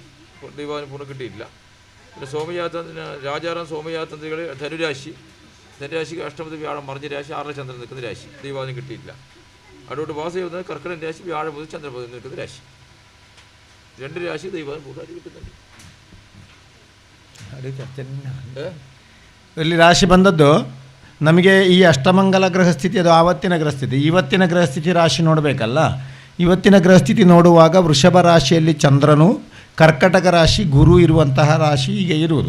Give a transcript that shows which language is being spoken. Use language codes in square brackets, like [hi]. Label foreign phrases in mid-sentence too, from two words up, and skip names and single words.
[ml] ദൈവാവിന് പൂർണ്ണ കിട്ടിയിട്ടില്ല. പിന്നെ രാജാറാം സോമയാ തന്ത്രികൾ ധനുരാശിക്ക് അഷ്ടമത് വ്യാഴം മറിഞ്ഞ രാശി, 6 ചന്ദ്രൻ നിൽക്കുന്ന രാശി, ദൈവാവിന് കിട്ടിയിട്ടില്ല. അതോട്ട് വാസ ചെയ്യുന്നത് കർക്കിടകൻ രാശി, വ്യാഴം മുതൽ ചന്ദ്രപതി നിൽക്കുന്ന രാശി. 2 രാശി ദൈവാവിന് പൂർണ്ണമായിട്ട് കിട്ടുന്നുണ്ട്. [kn] ಇಲ್ಲಿ ರಾಶಿ ಬಂದದ್ದು ನಮಗೆ ಈ ಅಷ್ಟಮಂಗಲ ಗ್ರಹಸ್ಥಿತಿ, ಅದು ಆವತ್ತಿನ ಗ್ರಹಸ್ಥಿತಿ. ಇವತ್ತಿನ ಗ್ರಹಸ್ಥಿತಿ ರಾಶಿ ನೋಡಬೇಕಲ್ಲ. ಇವತ್ತಿನ ಗ್ರಹಸ್ಥಿತಿ ನೋಡುವಾಗ ವೃಷಭ ರಾಶಿಯಲ್ಲಿ ಚಂದ್ರನು, ಕರ್ಕಟಕ ರಾಶಿ ಗುರು ಇರುವಂತಹ ರಾಶಿ ಈಗ ಇರುವುದು.